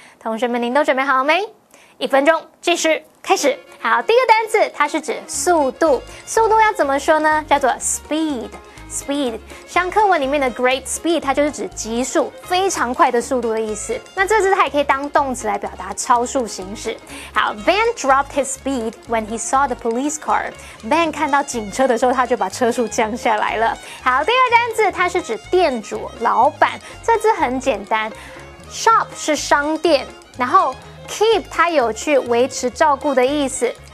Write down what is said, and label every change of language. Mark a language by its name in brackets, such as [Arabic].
[Chinese] 同学们，您都准备好了没？1分钟计时开始。好，第一个单字它是指速度，速度要怎么说呢？叫做 speed。像课文里面的 [English] great speed [Chinese] 它就是指急速非常快的速度的意思。那这字它也可以当动词来表达超速行驶。 [English] 好， Ben dropped his speed when he saw the police car. [Chinese] Ben 看到警车的时候他就把车速降下来了。好，第二单字它是指店主老板，这字很简单， shop 是商店，然后 keep 它有去维持照顾的意思。